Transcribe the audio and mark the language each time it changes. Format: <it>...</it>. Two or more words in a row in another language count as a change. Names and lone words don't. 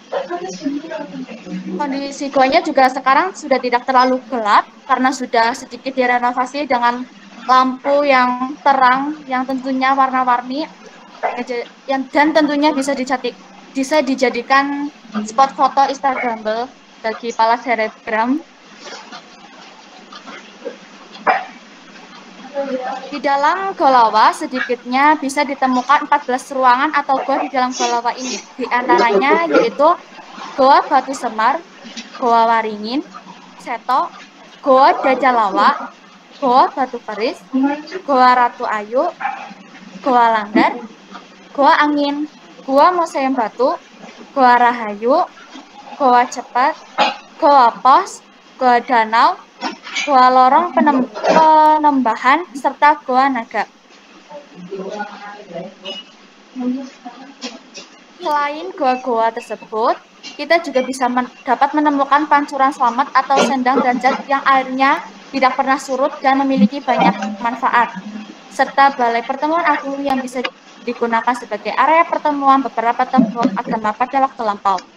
<id>Kondisi goanya juga sekarang sudah tidak terlalu gelap, karena sudah sedikit direnovasi dengan lampu yang terang, yang tentunya warna-warni, dan tentunya bisa dijadikan spot foto Instagramable bagi para selebgram. Di dalam Gua Lawa sedikitnya bisa ditemukan 14 ruangan atau gua di dalam Gua Lawa ini. Di antaranya yaitu Goa Batu Semar, Goa Waringin, Seto, Goa Dajalawa, Goa Batu Keris, Goa Ratu Ayu, Goa Langgar, Goa Angin, Goa Museum Batu, Goa Rahayu, Goa Cepat, Goa Pos, Goa Danau, Goa Lorong Penembahan, serta Goa Naga. Selain goa-goa tersebut, kita juga bisa dapat menemukan pancuran selamat atau sendang derajat yang airnya tidak pernah surut dan memiliki banyak manfaat, serta balai pertemuan agung yang bisa digunakan sebagai area pertemuan beberapa tokoh agama pada waktu lampau.</id>